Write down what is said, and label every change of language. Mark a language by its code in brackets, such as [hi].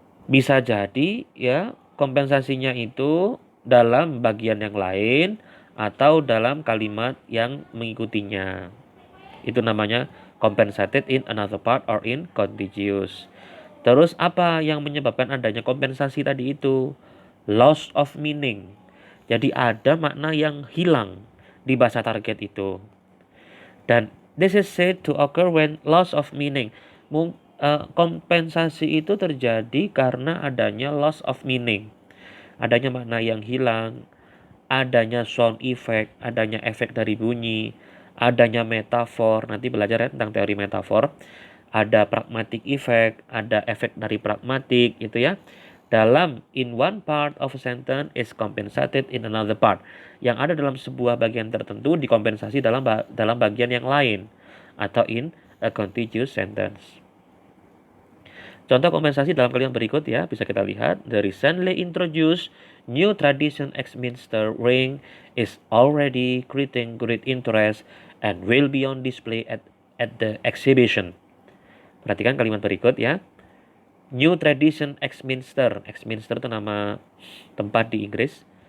[id] Bisa jadi ya kompensasinya itu dalam bagian yang lain atau dalam kalimat yang mengikutinya. Itu namanya [en] compensated in another part or in contiguous. [id] Terus apa yang menyebabkan adanya kompensasi tadi itu? [en] Loss of meaning. [id] Jadi ada makna yang hilang di bahasa target itu. Dan [en] this is said to occur when loss of meaning. [id] Kompensasi itu terjadi karena adanya [en] loss of meaning. [id] Adanya makna yang hilang, adanya [en] sound effect, [id] adanya efek dari bunyi, adanya metafor. Nanti belajar ya tentang teori metafor. Ada [en] pragmatic effect, [id] ada efek dari pragmatik gitu ya. Dalam [en] in one part of a sentence is compensated in another part. [id] Yang ada dalam sebuah bagian tertentu dikompensasi dalam bagian yang lain atau [en] in a contiguous sentence. [id] Contoh kompensasi dalam kalimat berikut ya, bisa kita lihat. [en] The recently introduced new tradition Axminster ring is already creating great interest and will be on display at the exhibition. [id] Perhatikan kalimat berikut ya. [en] New tradition Axminster. [id] Axminster itu nama tempat di Inggris.